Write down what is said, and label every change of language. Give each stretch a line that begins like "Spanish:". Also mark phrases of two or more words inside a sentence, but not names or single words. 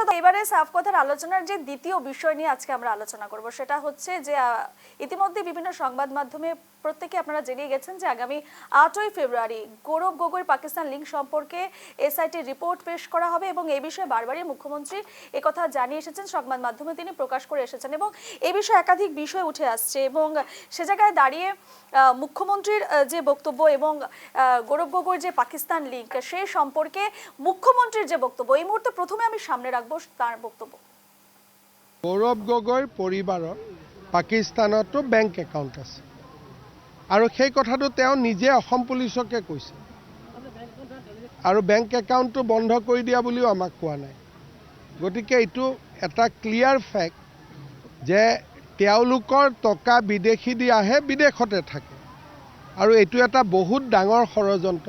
Bangla: তো এবারে সাফ কথার আলোচনার যে দ্বিতীয় বিষয় নিয়ে আজকে আমরা আলোচনা করব, সেটা হচ্ছে যে ইতিমধ্যে বিভিন্ন সংবাদ মাধ্যমে প্রত্যেকে আপনারা জেনে গেছেন যে আগামী 8ই ফেব্রুয়ারি গৌরব গগৈর পাকিস্তান লিঙ্ক সম্পর্কে এসআইটি রিপোর্ট পেশ করা হবে, এবং এই বিষয়ে বারবারই মুখ্যমন্ত্রী একথা জানিয়ে এসেছেন, সংবাদ মাধ্যমে তিনি প্রকাশ করে এসেছেন, এবং এই বিষয়ে একাধিক বিষয় উঠে আসছে। এবং সে জায়গায় দাঁড়িয়ে মুখ্যমন্ত্রীর যে বক্তব্য এবং গৌরব গগৈর যে পাকিস্তান লিঙ্ক, সেই সম্পর্কে মুখ্যমন্ত্রীর যে বক্তব্য, এই মুহূর্তে প্রথমে আমি সামনে রাখবো তার বক্তব্য।
Assamese: গৌৰৱ গগৈৰ পৰিবাৰৰ পাকিস্তানতো
English: bank account
Assamese: আছে, আৰু সেই কথাটো তেওঁ নিজে অসম পুলিচকে কৈছে, আৰু
English: bank account
Assamese: বন্ধ কৰি দিয়া বুলিও আমাক কোৱা নাই। গতিকে এইটো এটা
English: clear fact
Assamese: যে তেওঁলোকৰ টকা বিদেশী দি আহে, বিদেশতে থাকে, আৰু এইটো এটা বহুত ডাঙৰ ষড়যন্ত্ৰ।